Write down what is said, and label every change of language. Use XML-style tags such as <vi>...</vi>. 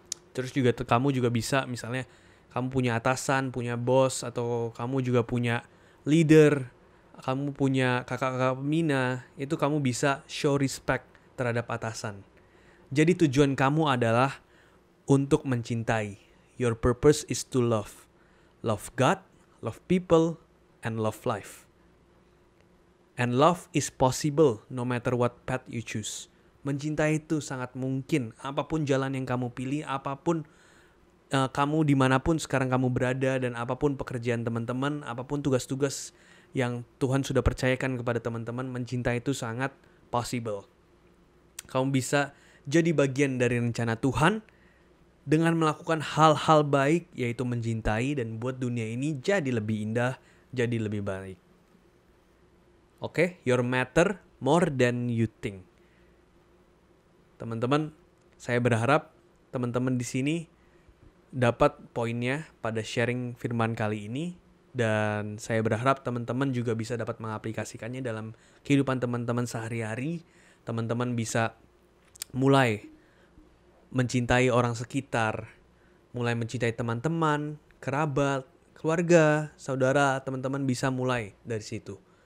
<id>Terus juga kamu juga bisa misalnya kamu punya atasan, punya bos, atau kamu juga punya leader, kamu punya kakak-kakak pembina, itu kamu bisa</id> <en>show respect</en> <id>terhadap atasan. Jadi tujuan kamu adalah untuk mencintai.</id> <en>Your purpose is to love. Love God, love people, and love life. And love is possible no matter what path you choose.</en> <id>Mencintai itu sangat mungkin. Apapun jalan yang kamu pilih, apapun kamu dimanapun sekarang kamu berada, dan apapun pekerjaan teman-teman, apapun tugas-tugas yang Tuhan sudah percayakan kepada teman-teman, mencintai itu sangat possible. Kamu bisa jadi bagian dari rencana Tuhan dengan melakukan hal-hal baik, yaitu mencintai dan buat dunia ini jadi lebih indah, jadi lebih baik.</id> <en>Oke, your matter more than you think.</en> <id>Teman-teman, saya berharap teman-teman di sini dapat poinnya pada sharing firman kali ini, dan saya berharap teman-teman juga bisa dapat mengaplikasikannya dalam kehidupan teman-teman sehari-hari. Teman-teman bisa mulai mencintai orang sekitar, mulai mencintai teman-teman, kerabat, keluarga, saudara, teman-teman bisa mulai dari situ.</id>